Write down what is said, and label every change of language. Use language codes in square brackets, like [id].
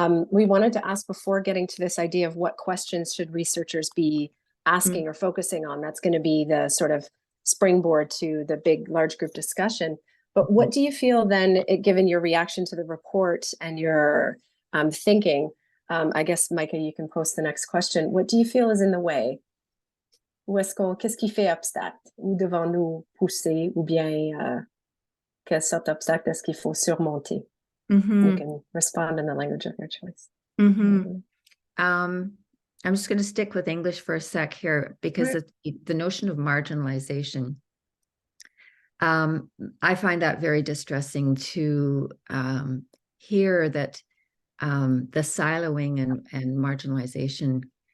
[en] We wanted to ask before getting to this idea of what questions should researchers be asking or focusing on. That's going to be the sort of springboard to the big large group discussion. But what do you feel then, given your reaction to the report and your thinking? I guess, Micah, you can post the next question. What do you feel is in the way? [fr] Qu'est-ce qui fait obstacle? Où devons-nous pousser? Ou bien, quelle sorte d'obstacle est-ce qu'il faut surmonter? [en] You can respond in the language of your choice. I'm just going to stick with English for a sec here, because the notion of marginalization, I find that very distressing to hear that the siloing and marginalization.